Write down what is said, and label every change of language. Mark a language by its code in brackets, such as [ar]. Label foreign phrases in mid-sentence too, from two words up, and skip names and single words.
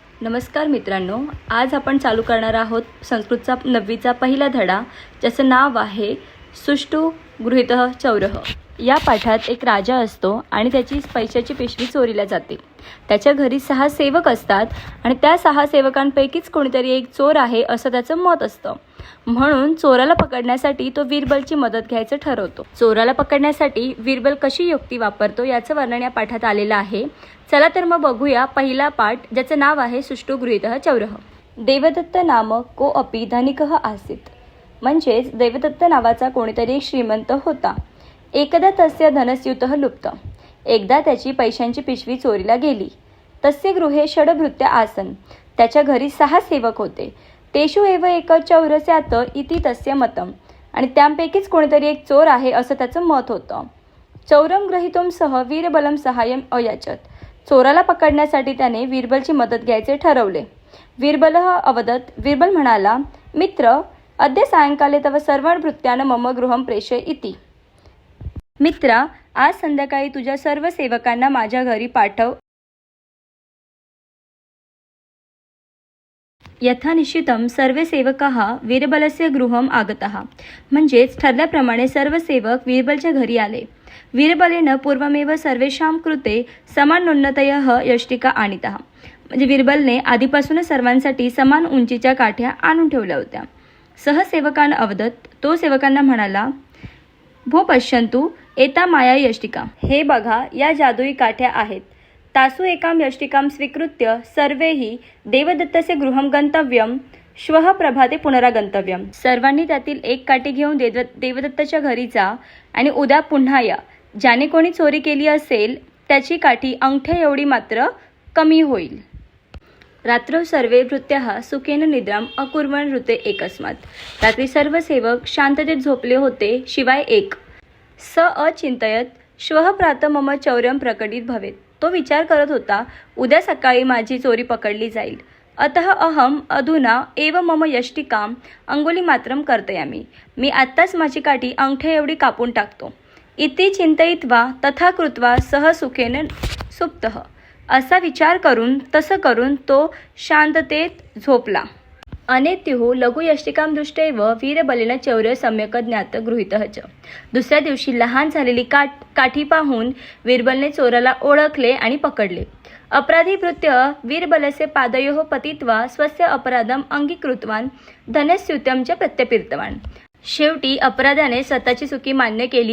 [mr] नमस्कार मित्रांनो, आज आपण चालू करणार आहोत संस्कृतचा 9वीचा पहिला धडा, ज्याचं नाव आहे सुष्ठु गृहीतः चौरः। या पाठात एक राजा असतो आणि त्याची पैशाची पिशवी चोरीला जाते। त्याच्या घरी 6 सेवक असतात आणि त्या 6 सेवकांपैकीच कोणीतरी एक चोर आहे असं त्याचं मत असतं। म्हणून चोराला पकडण्यासाठी तो वीरबलची मदत घ्यायचं ठरवतो। चोराला पकडण्यासाठी वीरबल कशी युक्ती वापरतो याचं वर्णन या पाठात आलेलं आहे। चला तर मग बघूया पहिला पाठ, ज्याचं नाव आहे सुष्ठु गृहीतः चौरः। [sa] देवदत्त नामक को अपि धनिकः आसीत्। [mr] म्हणजेच देवदत्त नावाचा कोणीतरी एक श्रीमंत होता। [sa] एकदा तस्य धनस्यूतः लुप्त। [mr] एकदा त्याची पैशांची पिशवी चोरीला गेली। [sa] तस्य गृहे षड्भृत्य आसन। [mr] त्याच्या घरी 6 सेवक होते। [sa] तेषु एव एक चौर स्यात् इति तस्य मतम। [mr] आणि त्यांपैकीच कोणीतरी एक चोर आहे असं त्याचं मत होतं। [sa] चौरम ग्रहीतुम सह वीरबलम सहाय्यम अयाचत। [mr] चोराला पकडण्यासाठी त्याने वीरबलची मदत घ्यायचे ठरवले। वीरबल म्हणाला, मित्र, [sa] अद्य सायंकाले तव सर्वभृत्यान मम गृहं प्रेषय इति। [mr] मित्रा, आज संध्याकाळी तुझ्या सर्व सेवकांना माझ्या घरी पाठव। [sa] यथा निश्चितं सर्वे सेवकाः वीरबलस्य गृहम् आगताः। [mr] म्हणजेच ठरल्याप्रमाणे सर्व सेवक वीरबलच्या घरी आले। [sa] वीरबलेन पूर्वमेव सर्वेषां कृते समानोन्नतयः यष्टिका आनीताः। [mr] म्हणजे वीरबलने आधीपासूनच सर्वांसाठी समान उंचीच्या काठ्या आणून ठेवल्या होत्या। [sa] सहसेवकान अवदत, [mr] तो सेवकांना म्हणाला, [sa] भो पश्यन्तु एता माया यष्टिका। [mr] हे बघा, या जादुई काठ्या आहेत। [sa] तासु एकां यष्टिकां स्वीकृत्य सर्वैः देवदत्तस्य गृहं गन्तव्यं, श्वः प्रभाते पुनरागन्तव्यं। [mr] सर्वांनी त्यातील एक काठी घेऊन देवदत्ताच्या घरी जा आणि उद्या पुन्हा या। ज्याने कोणी चोरी केली असेल त्याची काठी अंगठ्या एवढी मात्र कमी होईल। [sa] रात्रौ सर्वे भृत्याः सुखेन निद्राम अकुर्वन् ऋते एकस्मात्। [mr] रात्री सर्व सेवक शांततेत झोपले होते, शिवाय एक। [sa] स अचिंतयत श्वः प्रातः मम चौर्यं प्रकटित भवेत्। [mr] तो विचार करत होता, उद्या सकाळी माझी चोरी पकडली जाईल। [sa] अतः अहम अधुना एव मम यष्टिकाम अंगुलीमात्रम कर्तयामि। [mr] मी आत्ताच माझी काठी अंगठ्या एवढी कापून टाकतो। [sa] इति चिंतयित्वा तथा कृत्वा सह सुखेन सुप्तः। [mr] असा विचार करून तसं करून तो शांततेत झोपला। [sa] अनेत्युः लघुयष्टिकां दृष्ट्वैव वीरबलेन चौर्य सम्यक् ज्ञात गृहीतः च। [mr] दुसऱ्या दिवशी लहान झालेली काठी पाहून वीरबलने चोराला ओळखले आणि पकडले। [sa] अपराधी भृत्य वीरबलस्य पादयोः पतित्वा स्वस्य अपराधम अंगीकृतवान् धनस्यूतं च प्रत्यर्पितवान्। [mr] शेवटी अपराध्याने स्वतःची चुकी मान्य केली।